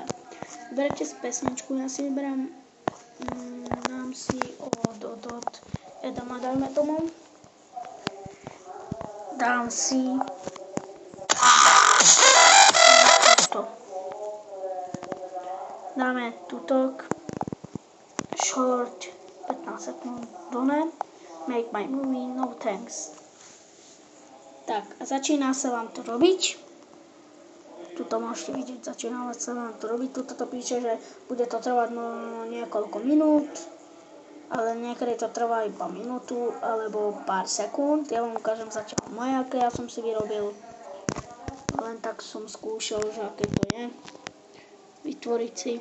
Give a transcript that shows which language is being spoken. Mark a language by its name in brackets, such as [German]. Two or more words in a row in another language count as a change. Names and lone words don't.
[Slovak] Vyberete si pesničku, ja si vyberám, dám si od Edama, dajme tomu. Dám si toto. Dáme tutok, short, 15 sekúnd, [English] done, make my movie, no thanks. [Slovak] Tak, a začína sa vám to robiť. Tuto môžete vidieť, začína sa vám to robiť. Tuto to píše, že bude to trvať niekoľko minút, ale niekedy to trvá iba minútu alebo pár sekúnd. Ja vám ukážem zatiaľ moje, aké ja som si vyrobil. Len tak som skúšal, že aké to je vytvoriť si.